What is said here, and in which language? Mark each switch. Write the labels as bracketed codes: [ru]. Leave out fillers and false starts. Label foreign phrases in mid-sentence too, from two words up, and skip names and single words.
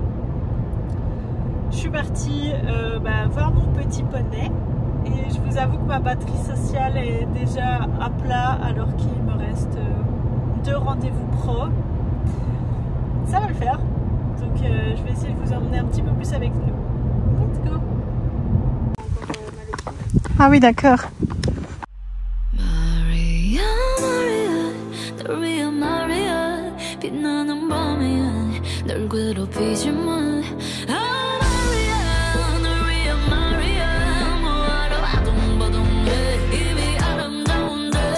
[fr] Je suis partie voir mon petit poney et je vous avoue que ma batterie sociale est déjà à plat alors qu'il me reste 2 rendez-vous pro. Ça va le faire, donc je vais essayer de vous emmener un petit peu plus avec nous. [en] Let's go! [fr] Ah oui, d'accord. [ko] Maria, Maria, 널 위한 Maria, 빛나는 밤이야, 널 괴롭히지 마. Maria, 널 위한 Maria, 뭐하러 아둥바둥해, 이미 아름다운데.